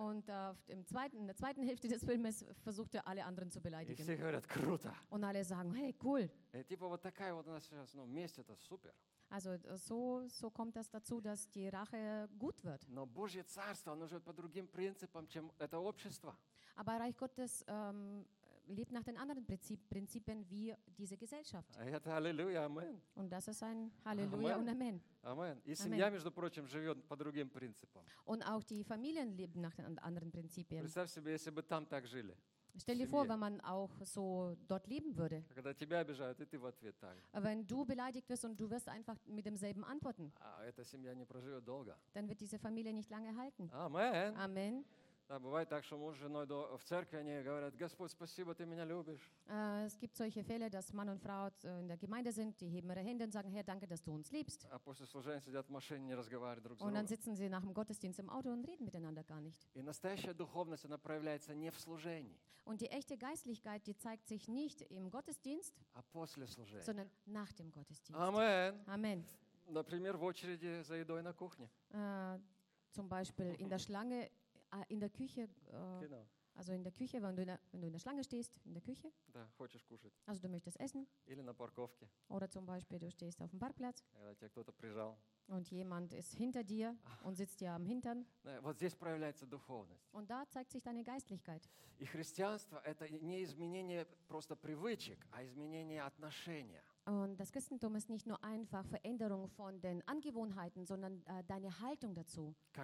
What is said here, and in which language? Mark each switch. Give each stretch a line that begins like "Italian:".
German: Und in der zweiten Hälfte des Filmes versucht alle anderen zu beleidigen.
Russian: И все говорят, круто.
German: Und alle sagen, hey, cool.
Russian: И, типа вот такая вот у нас сейчас, ну, месть это супер.
German: Also so kommt das dazu, dass die Rache gut wird.
Russian: Но Божье царство, оно живет по другим принципам, чем это общество.
German: Aber Reich Gottes lebt nach den anderen Prinzipien wie diese Gesellschaft. Halleluja, Amen. Und das ist ein Halleluja und Amen. Amen.
Russian: И семья, между прочим, живет по другим принципам.
German: Und auch die Familien leben nach den anderen Prinzipien.
Russian: Представь себе, если бы там так жили.
German: Stell dir vor, wenn man auch so dort leben würde.
Russian: Когда тебя обижают, и ты в ответ так.
German: Wenn du beleidigt wirst und du wirst einfach mit demselben antworten.
Russian: Эта семья не проживет долго.
German: Dann wird diese Familie nicht lange halten. Amen. Amen.
Russian: Да, бывает так, что муж с женой в церкви, они говорят, Господь, спасибо, ты меня любишь.
German: Es gibt solche Fälle, dass Mann und Frau in der Gemeinde sind, die heben ihre Hände und sagen, Herr, danke, dass du uns liebst.
Russian: А после служения сидят в машине, не разговаривают друг с другом.
German: Und dann sitzen sie nach dem Gottesdienst im Auto und reden miteinander gar nicht.
Russian: И настоящая духовность, она проявляется не в служении.
German: Und die echte Geistlichkeit, die zeigt sich nicht im Gottesdienst,
Russian: а после служения.
German: Sondern nach dem Gottesdienst. Amen. Amen.
Russian: Например, в очереди за едой на кухне.
German: Zum Beispiel in der Schlange. In der Küche, also in der Küche, wenn du in der Schlange stehst, in der Küche,
Russian: da, хочешь кушать.
German: Also du möchtest essen,
Russian: или на парковке.
German: Oder zum Beispiel du stehst auf dem Parkplatz,
Russian: когда тебя кто-то прижал.
German: Und jemand ist hinter dir und sitzt dir am Hintern.
Russian: Вот здесь проявляется духовность.
German: Und da zeigt sich deine Geistlichkeit.
Russian: И христианство – это не изменение просто привычек, а изменение отношения.
German: Und das Christentum ist nicht nur einfach Veränderung von den Angewohnheiten, sondern deine Haltung dazu.